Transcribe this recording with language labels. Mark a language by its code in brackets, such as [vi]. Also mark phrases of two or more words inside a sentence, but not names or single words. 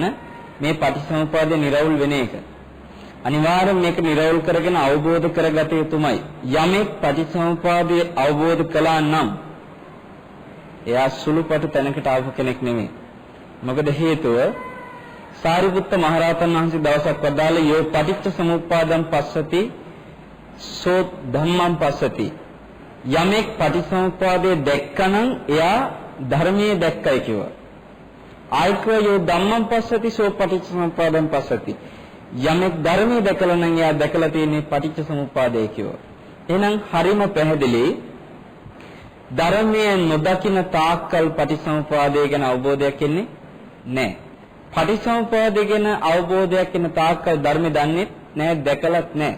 [si] මේ පටිච්චසමුප්පාදේ නිර්වුල් වෙන එක අනිවාර්යෙන් මේක නිරවුල් කරගෙන අවබෝධ කරගත යුතුමයි. යමෙක් පටිච්චසමුප්පාදය අවබෝධ කළා නම් එයා සුළුපටු තැනකට ආපු කෙනෙක් නෙමෙයි. මොකද හේතුව සාරිපුත්ත මහරහතන් වහන්සේ දවසක් වදාළේ [pi] යෝ පටිච්චසමුප්පාදං පස්සති සෝ ධම්මං පස්සති. [si] යමෙක් පටිච්චසමුප්පාදය දැක්කනම් එයා ධර්මයේ දැක්කයි කිව්වා. [pi] ආයිකව යෝ ධම්මං පස්සති සෝ පටිච්චසමුප්පාදං පස්සති. [si] යමෙක් ධර්මයේ දැකලා නම් එයා දැකලා තියෙන්නේ පටිච්චසමුප්පාදය කිව්වා. එහෙනම් හරිම පැහැදිලි ධර්මයේ නොදකින තාක්කල් පටිච්චසමුප්පාදය ගැන අවබෝධයක් එන්නේ නැහැ. පටිච්චසමුප්පාදය ගැන අවබෝධයක් එන තාක්කල් ධර්මය දන්නේ නැහැ, දැකලත් නැහැ.